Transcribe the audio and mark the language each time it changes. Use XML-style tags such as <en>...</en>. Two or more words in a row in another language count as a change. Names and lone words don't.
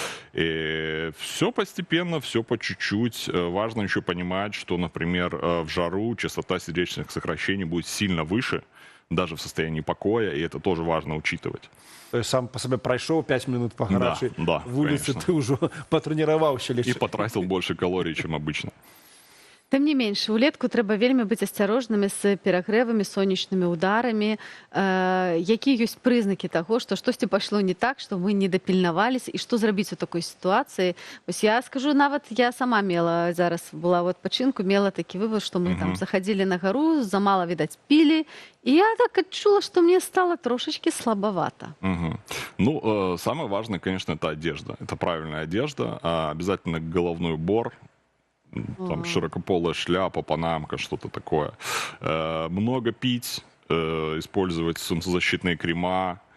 <ru>И все постепенно, все по чуть-чуть. Важно еще понимать, что, например, в жару частота сердечных сокращений будет сильно выше, даже в состоянии покоя, и это тоже важно учитывать. То есть сам по себе прошел 5 минут по гарячей улице, ты уже потренировался. И потратил больше калорий, чем обычно.</ru> <be>Тым не менш, улетку трэба вельмі быць асцярожнымі з перагрэвамі, сонечнымі ударамі. Якія ёсць прызнакі таго, што штосьці пайшло не так, што мы не дапільнаваліся, і што зрабіць у такой сітуацыі? Вось я скажу, нават я сама мела, зараз была в адпачынку, мела такі вывод, што мы там заходили на гару, замала, відаць, пілі,</be> <ru>и я так отчула, что мне стало трошечки слабовато. Ну, самое важное, конечно, это одежда. Это правильная одежда. Обязательно головной убор. Там широкополая шляпа, панамка, что-то такое. Много пить, использовать солнцезащитные крема.</ru>